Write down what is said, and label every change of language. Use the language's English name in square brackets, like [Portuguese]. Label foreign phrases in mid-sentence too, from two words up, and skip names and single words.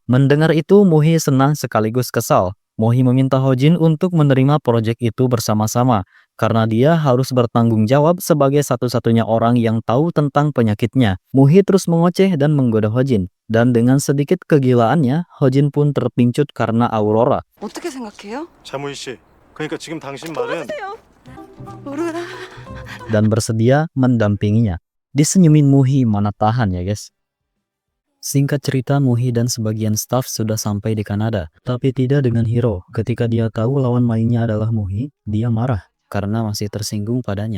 [Indonesian] Mendengar itu Muhi senang sekaligus kesal. Muhi meminta Hojin untuk menerima proyek itu bersama-sama karena dia harus bertanggung jawab sebagai satu-satunya orang yang tahu tentang penyakitnya. Muhi terus mengoceh dan menggoda Hojin. Dan dengan sedikit kegilaannya, Hojin pun terpincut karena Aurora. [Korean] 어떻게 생각해요? 자무희 씨, 그러니까 지금 당신 말은 오로라. [Indonesian] Dan bersedia mendampinginya. Disenyumin Muhi mana tahan ya guys. Singkat cerita, Muhi dan sebagian staf sudah sampai di Kanada, tapi tidak dengan Hiro. Ketika dia tahu lawan mainnya adalah Muhi, dia marah karena masih tersinggung padanya.